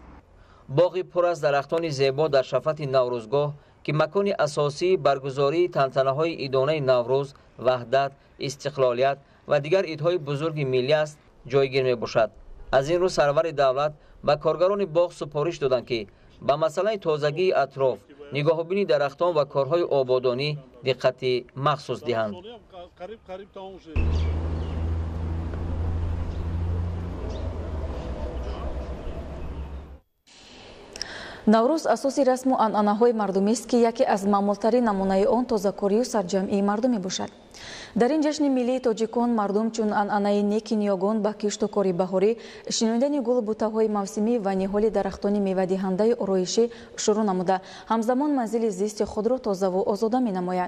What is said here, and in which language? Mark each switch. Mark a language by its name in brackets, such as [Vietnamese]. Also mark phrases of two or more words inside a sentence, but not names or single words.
[Tajik] باغی پر از درختان زیبا در شفت نوروزگاه که مکان اساسی برگزاری تنتنه‌های عیدانه نوروز، وحدت، استقلالیت و دیگر عیدهای بزرگ ملی است جایگیر می‌باشد. از این رو سرور دولت به کارگران باغ سپارش دادند که به مسئله تازگی اطراف، نگاهبینی درختان و کارهای آبادانی دقت مخصوص دهند. наврӯз асоси расму анъанаҳои мардумӣ است ки яке аз маъмултарин намунаи он тозакорию сарҷамъии мардум мебошад. дар ин ҷашни миллии тоҷикон мардум чун анъанаи неки ниёгон ба кишту кори баҳорӣ, шиноидани гулу бутаҳои мавсимӣ ва ниҳоли дарахтони мевадиҳандаи ороишӣ шурӯъ намуда, ҳамзамон манзили зисти худро тозаву озода менамоянд.